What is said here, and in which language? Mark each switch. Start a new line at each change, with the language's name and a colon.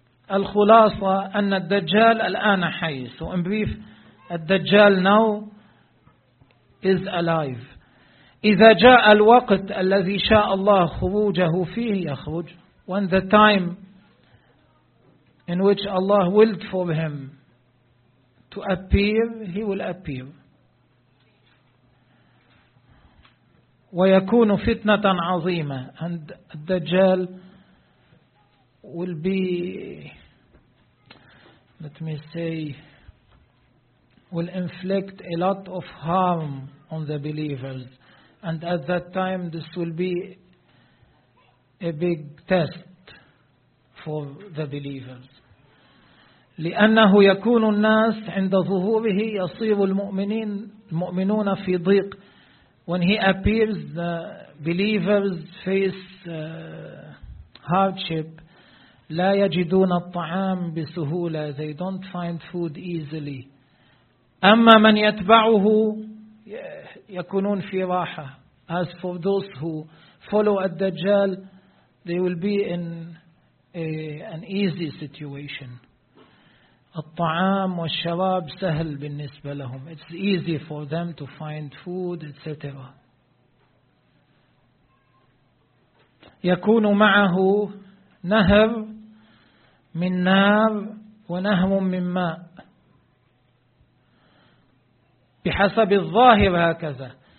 Arabic: الخلاصة أن الدجال الآن حي.
English: So in brief, الدجال now is alive.
Arabic: إذا جاء الوقت الذي شاء الله خروجه فيه يخرج.
English: When the time in which Allah willed for him to appear, he will appear.
Arabic: ويكون فتنة عظيمة.
English: And الدجال will be, let me say, will inflict a lot of harm on the believers. And at that time, this will be a big test for the believers.
Arabic: لأنه يكون الناس عند ظهوره يصير المؤمنين المؤمنون في ضيق.
English: When he appears, the believers face hardship.
Arabic: لا يجدون الطعام بسهولة.
English: They don't find food easily.
Arabic: أما من يتبعه يكونون في راحة.
English: As for those who follow الدجال, they will be in an easy situation.
Arabic: الطعام والشراب سهل بالنسبة لهم.
English: It's easy for them to find food, etc.
Arabic: يكون معه نهر من نار ونهم من ماء بحسب الظاهر هكذا.